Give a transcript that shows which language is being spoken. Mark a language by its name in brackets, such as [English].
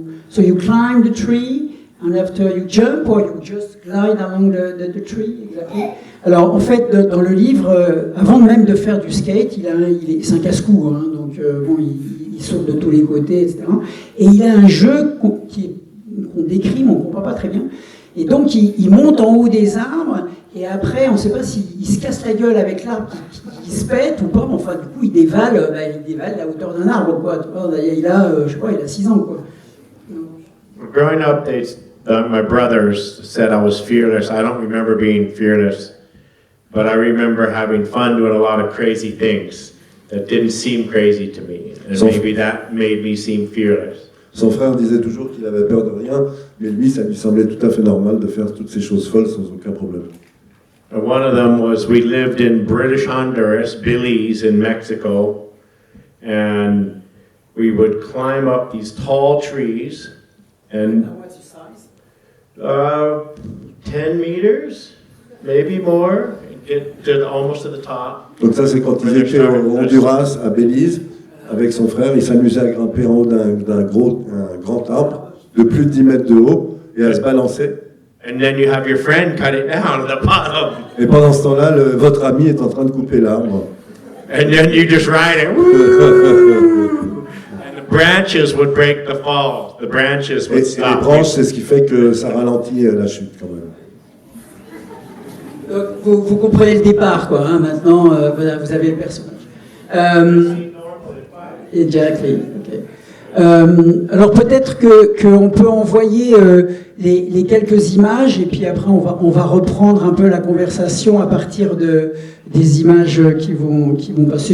[English] So you climb the tree, and after you jump, or you just glide along the tree, exactly. [French] Alors en fait, dans le livre, avant même de faire du skate, c'est un casse-cou, hein, donc bon, il saute de tous les côtés, etc. Et il a un jeu qu'on décrit, mais on ne comprend pas très bien. Et donc il monte en haut des arbres, et après, on ne sait pas s'il se casse la gueule avec l'arbre qui se pète ou pas, mais enfin, du coup, il dévale la hauteur d'un arbre, quoi. Il a, je sais pas, il a 6 ans, quoi. [English] Growing up, my brothers said I was fearless. I don't remember being fearless, but I remember having fun doing a lot of crazy things that didn't seem crazy to me, and maybe that made me seem fearless. [French] Son frère disait toujours qu'il avait peur de rien, mais lui, ça lui semblait tout à fait normal de faire toutes ces choses folles sans aucun problème. [English] One of them was we lived in British Honduras, Belize in Mexico, and we would climb up these tall trees, and What's your size? 10 meters, maybe more, get almost to the top. [French] Donc ça, c'est quand ils étaient au Honduras, à Belize, avec son frère. Il s'amusait à grimper en haut d'un grand arbre de plus de 10 mètres de haut et à se balancer. [English] And then you have your friend cut it down at the bottom. [French] Et pendant ce temps-là, votre ami est en train de couper l'arbre. [English] And then you just ride it. Woo! And the branches would break the fall. The branches would [French] Et les [English] stop. [French] branches, c'est ce qui fait que ça ralentit la chute quand même. Donc, vous comprenez le départ, quoi. Hein, maintenant, voilà, vous avez le personnage. [English] Exactly. [French] Okay. Alors peut-être qu'on peut envoyer les quelques images et puis après on va reprendre un peu la conversation à partir des images qui vont passer.